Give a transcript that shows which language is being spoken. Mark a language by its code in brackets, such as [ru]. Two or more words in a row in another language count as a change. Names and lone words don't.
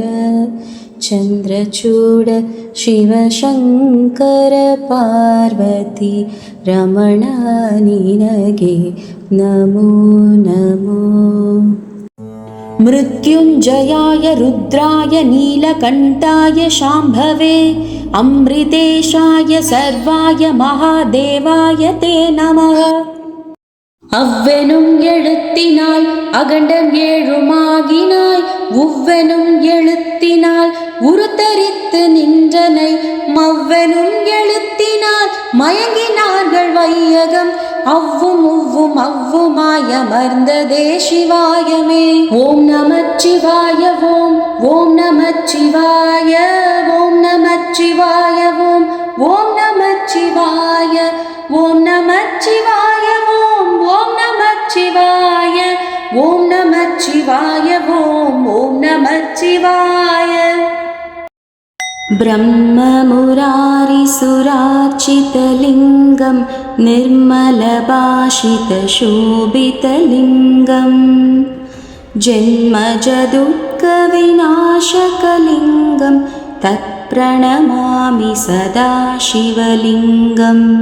[kn] ಚಂದ್ರಚೂಡ ಶಿವಶಂಕರ ಪಾರ್ವತೀ ರಮಣಾ ನಿನಗೆ ನಮೋ ನಮೋ। [sa] मृत्युञ्जयाय रुद्राय नीलकण्ठाय शाम्भवे अमृतेशाय सर्वाय महादेवाय ते नमः। [ta] अव्वेनुम எழுத்தினால் அகண்டம் ஏழுமாகினாய் உவ்வெனும் எழுத்தினால் உருத்தரித்து நின்றனை மவ்வெனும் எழுத்தினால் மயங்கினார்கள் வையகம் அவ்வும் உவ்வும் அவ்வுமாய் அமர்ந்ததே சிவாயமே। ஓம் நமச்சிவாய ஓம் ஓம் நமச்சிவாய ஓம் நமச்சிவாய ஓம் ஓம் நமச்சிவாய ஓம் நமச்சிவாய ஓம் ஓம் நமச்சிவாய ஓம் நமச்சிவாய ஓம் ஓம் நமச்சிவாய। [sa] ब्रह्ममुरारिसुरार्चितलिङ्गं निर्मलभाषितशोभितलिङ्गं जन्मजदुःखविनाशकलिङ्गं तत्प्रणमामि सदा शिवलिङ्गम्।